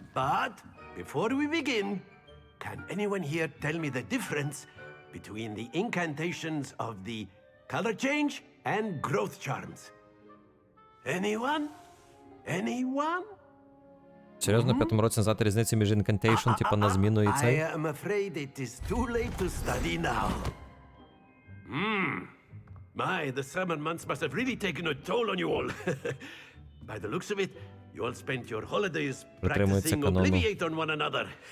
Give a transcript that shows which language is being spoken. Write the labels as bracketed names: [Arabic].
[English] But before we begin, can anyone here tell me the difference between the incantations of the color change and growth charms? Anyone? Anyone? [Ukrainian] Серйозно, в 5-му році знати різницю між інкантейшн, типу, на зміну і цей? [English] I am afraid it is too late to study now. My, the summer months must have really taken a toll on you all. By the looks of it, you all spent your holidays [Ukrainian] Притримується [English] practicing [Ukrainian] канону. [English] obliviate on one another.